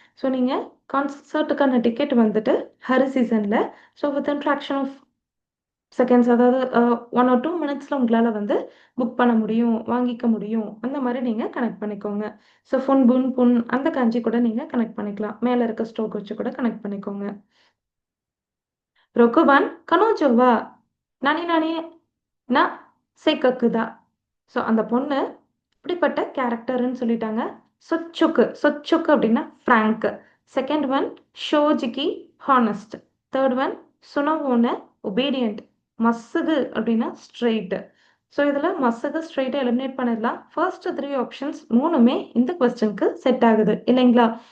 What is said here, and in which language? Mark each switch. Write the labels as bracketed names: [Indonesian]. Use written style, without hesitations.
[Tamil] So நீங்க கான்சர்ட்டுக்கான ticket வந்துட்டு ஹரு சீசன்ல so within fraction of seconds அதாவது 1 ஆர் 2 மினிட்ஸ்ல உங்களால வந்து புக் பண்ண முடியும், வாங்கிக்க முடியும். அந்த மாரி நீங்க கனெக்ட் பண்ணிக்கோங்க. ஸோ ஃபுன், புன், புன் அந்த காஞ்சி கூட நீங்க கனெக்ட் பண்ணிக்கலாம். மேல இருக்க ஸ்ட்ரோக் வச்சு கூட கனெக்ட் பண்ணிக்கோங்க. [Japanese] 6番、彼女は何々な性格だ. [Tamil] ஸோ அந்த பொண்ணு இப்படிப்பட்ட கேரக்டர்ன்னு சொல்லிட்டாங்க. சொச்சொக்கு. சொச்சொக்கு அப்படின்னா Frank. Second one ஷோஜிகி honest. Third one சுனவோன obedient. மஸ்ஸுகு அப்படின்னா ஸ்ட்ரெயிட். ஸோ இதில் மஸ்ஸுகு ஸ்ட்ரெயிட்டை எலிமினேட் பண்ணிடலாம். ஃபர்ஸ்ட் 3 ஆப்ஷன்ஸ் 3மே இந்த கொஸ்டினுக்கு செட் ஆகுது இல்லைங்களா?